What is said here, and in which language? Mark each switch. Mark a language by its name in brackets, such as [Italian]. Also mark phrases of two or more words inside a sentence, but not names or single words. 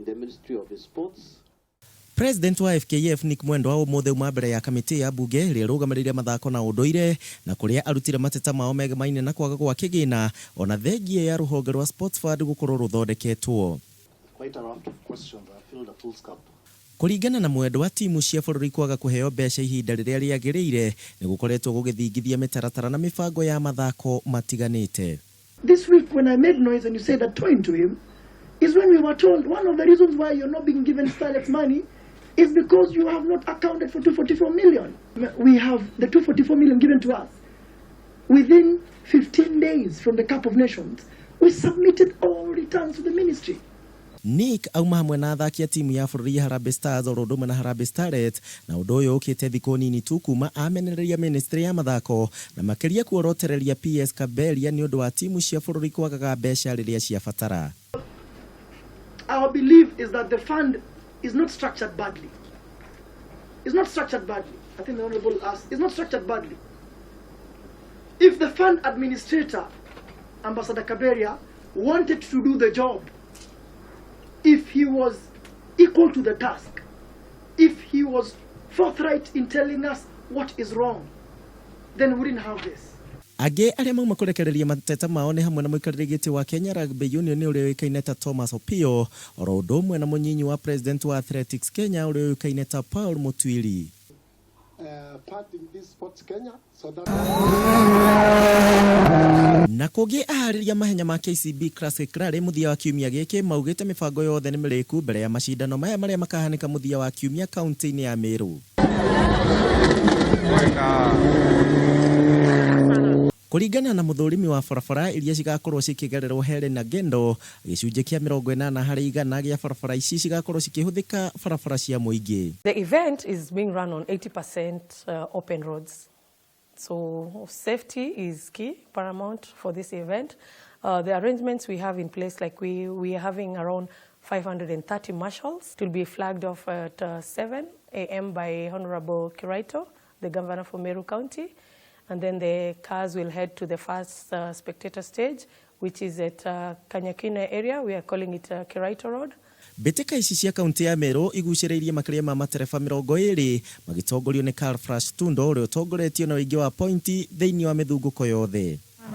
[English] the Ministry of Sports. [Kikuyu] President wa FKF Nick Mwendo wa umothe uma mbere ya kamiti ya bunge ria rugamiriria mathako na unduire na kuria arutire mateta mao megamaine na kwaga gwa kigina ona thengie ya ruhonge rwa [English] sports fund [Kikuyu] gukorwo ruthondeketwo. [English] Quite a lot of questions. I filled a full scope. [Kikuyu] Kuringana na mwendo wa timu cia bururi kwaga kuheo mbeca ihinda riria riagirire ni gukoretwo gugithingithia mitaratara na mifango ya mathako matiganite. [English] This week when I made noise and you said that point to him is when we were told one of the reasons why you're not being given starlet money is because you have not accounted for 244 million. We have the 244 million given to us. Within 15 days from the Cup of Nations, we submitted all returns to the ministry. [Kikuyu] Nick auma hamwe na athaki a timu ya bururi ya Harambee Stars orondoma na Harambee Starlet na undu uyu ukite thiko nini tu kuma amenereria ministry ya mathako na makiria kuorotereria PS Kaberia ni undu wa timu cia bururi kwagaga mbeca riria cia fatara. [English] Our belief is that the fund is not structured badly. It's not structured badly. I think the Honorable asked, it's not structured badly. If the fund administrator, Ambassador Kaberia, wanted to do the job, if he was equal to the task, if he was forthright in telling us what is wrong, then we wouldn't have this. [Kikuyu] Age aria mauma kurekereria mateta mao ni hamwe na muikariri giti wa Kenya Rugby Union uria wikaine ta Thomas Opio oro undu umwe na munyinyi wa president wa Athletics Kenya uria wikaine ta Paul Mutwili. [English] Part in this sports Kenya so that [Kikuyu] na kugi ahariria mahenya ma KCB Classic Rally muthia wa kiumia giki maugite mifango yothe ni miriku mbere ya macindano maya maria makahanika muthia wa kiumia county-ini ya Meru. Kuringana na muthurimi wa barabara iria cigakorwo cikigererwo Helena Gendo gicunje kia 80 harĩ 100 gia barabara ici cigakorwo cikihuthika barabara cia muingi. [English] The event is being run on 80% open roads. So safety is key, paramount for this event. The arrangements we have in place, like we are having around 530 marshals. It will be flagged off at 7 a.m. by Honorable Curator, the Governor for Meru County. And then the cars will head to the first spectator stage, which is at Kanyakina area. We are calling it Curator Road. [Kikuyu] Beteka ici cia kaunti ya Meru iguciriirie makiria ma matereba 20 magitongorio ni Carl Frash Tundo uria utongoretio na wingi wa pointi thiini wa mithunguko yothe.